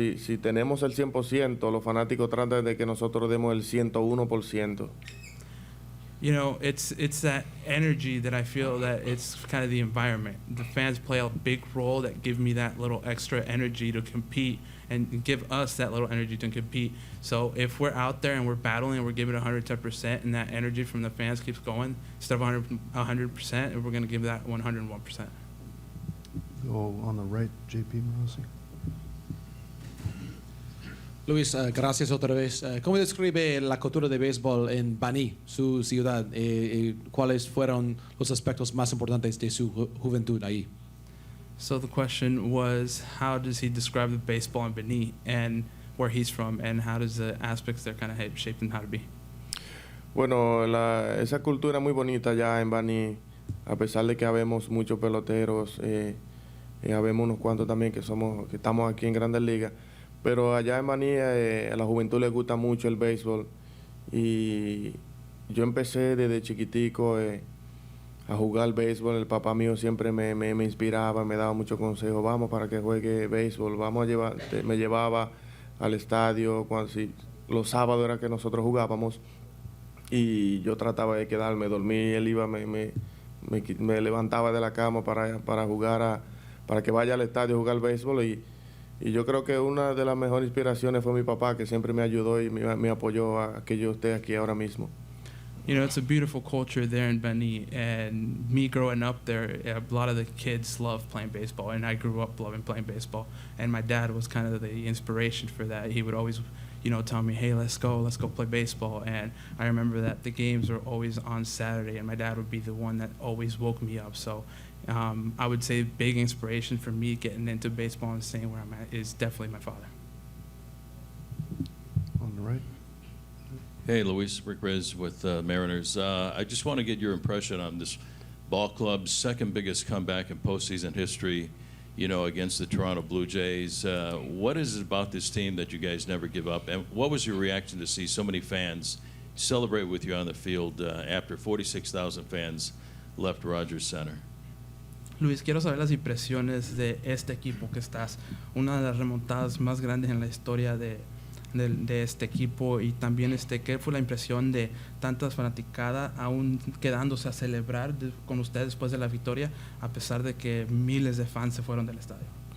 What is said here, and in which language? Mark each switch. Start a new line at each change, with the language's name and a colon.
Spanish: Si tenemos el 100%, los fanáticos tratan de que nosotros demos el 101%.
English: You know, it's that energy that I feel that it's kind of the environment. The fans play a big role that give me that little extra energy to compete and give us that little energy to compete. So if we're out there and we're battling and we're giving it 110% and that energy from the fans keeps going, instead of 100%, we're going to give that 101%. Go on the right, JP Morosi.
Spanish: Luis, gracias otra vez. ¿Cómo describe la cultura de béisbol en Baní, su ciudad? ¿Cuáles fueron los aspectos más importantes de su juventud ahí?
English: So the question was, how does he describe the baseball in Benin and where he's from, and how does the aspects there kind of shape him how to be?
Spanish: Bueno, esa cultura muy bonita allá en Baní, a pesar de que habemos muchos peloteros, habemos unos cuantos también que estamos aquí en Grandes Ligas, pero allá en Baní a la juventud le gusta mucho el béisbol, y yo empecé desde chiquitico a jugar béisbol. El papá mío siempre me inspiraba, me daba muchos consejos: vamos para que juegue béisbol, me llevaba al estadio, los sábados era que nosotros jugábamos, y yo trataba de quedarme, dormir, él iba, me levantaba de la cama para jugar, para que vaya al estadio a jugar béisbol, y yo creo que una de las mejores inspiraciones fue mi papá, que siempre me ayudó y me apoyó a que yo esté aquí ahora mismo.
English: You know, it's a beautiful culture there in Beni, and me growing up there, a lot of the kids love playing baseball, and I grew up loving playing baseball, and my dad was kind of the inspiration for that. He would always, you know, tell me, hey, let's go play baseball, and I remember that the games were always on Saturday, and my dad would be the one that always woke me up. So I would say big inspiration for me getting into baseball and staying where I'm at is definitely my father. On the right. Hey, Luis, Rick Reyes with Mariners. I just want to get your impression on this ball club's second biggest comeback in postseason history, you know, against the Toronto Blue Jays. What is it about this team that you guys never give up? And what was your reaction to see so many fans celebrate with you on the field after 46,000 fans left Rogers Center?
Spanish: Luis, quiero saber las impresiones de este equipo que estás, una de las remontadas más grandes en la historia de este equipo, y también ¿qué fue la impresión de tantas fanaticadas aún quedándose a celebrar con ustedes después de la victoria, a pesar de que miles de fans se fueron del estadio?